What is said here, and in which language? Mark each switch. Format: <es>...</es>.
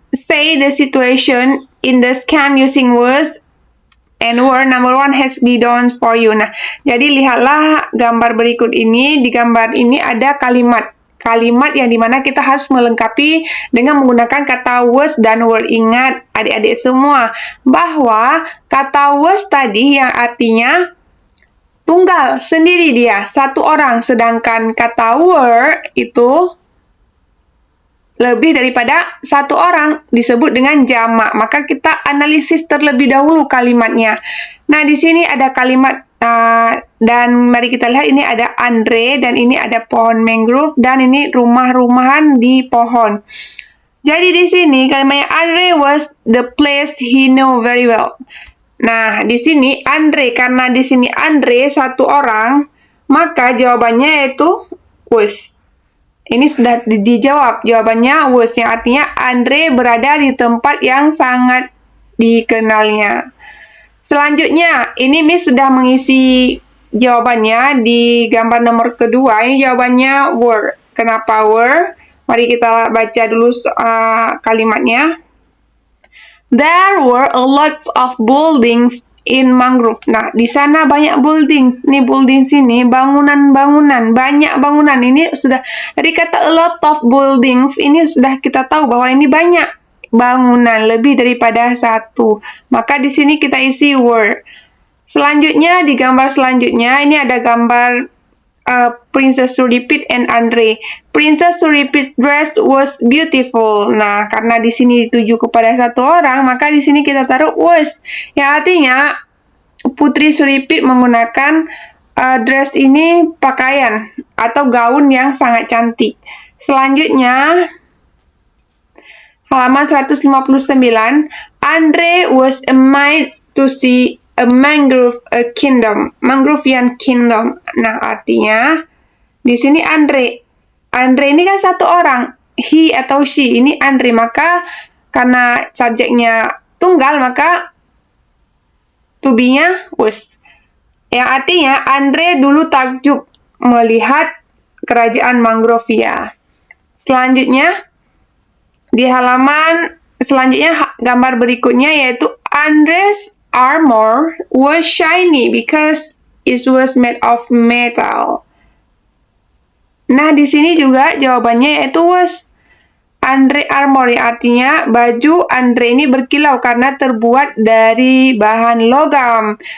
<en>Say the situation in the scan using words and word number 1 has been done for you.</en> <id>Nah, jadi lihatlah gambar berikut ini. Di gambar ini ada kalimat yang dimana kita harus melengkapi dengan menggunakan kata was dan word. Ingat, adik-adik semua, bahwa kata was tadi yang artinya tunggal, sendiri dia, satu orang. Sedangkan kata were itu lebih daripada satu orang, disebut dengan jamak. Maka kita analisis terlebih dahulu kalimatnya. Nah, di sini ada kalimat dan mari kita lihat, ini ada Andre dan ini ada pohon mangrove dan ini rumah-rumahan di pohon. Jadi di sini kalimatnya</id> <en>Andre was the place he know very well.</en> <id>Nah, di sini Andre, karena di sini Andre satu orang, maka jawabannya yaitu was. Ini sudah dijawab, jawabannya was, yang artinya Andre berada di tempat yang sangat dikenalnya. Selanjutnya, ini Miss sudah mengisi jawabannya di gambar nomor kedua. Ini jawabannya were. Kenapa were? Mari kita baca dulu kalimatnya.</id> <en>There were a lot of buildings in mangrove.</en> <id>Nah, di sana banyak buildings. Nih buildings ini bangunan-bangunan, banyak bangunan. Ini sudah dari kata</id> <en>a lot of buildings,</en> <id>ini sudah kita tahu bahwa ini banyak. bangunan, lebih daripada satu. Maka di sini kita isi were. Selanjutnya, di gambar selanjutnya, ini ada gambar Princess Suripit and Andre.</id> <en>Princess Suripit's dress was beautiful.</en> <id>Nah, karena di sini dituju kepada satu orang, maka di sini kita taruh was. Yang artinya, Putri Suripit menggunakan dress ini pakaian atau gaun yang sangat cantik. Selanjutnya, halaman 159,</id> <en>Andre was amazed to see a kingdom, Mangrovian kingdom.</en> <id>Nah, artinya di sini Andre ini kan satu orang, he atau she, ini Andre, maka karena subjeknya tunggal, maka to be-nya was. Yang artinya Andre dulu takjub melihat kerajaan Mangrovia. Selanjutnya, di halaman selanjutnya gambar berikutnya yaitu</id> <en>Andre's armor was shiny because it was made of metal.</en> <id>Nah, di sini juga jawabannya yaitu was. Andre armor, artinya baju Andre ini berkilau karena terbuat dari bahan logam.</id>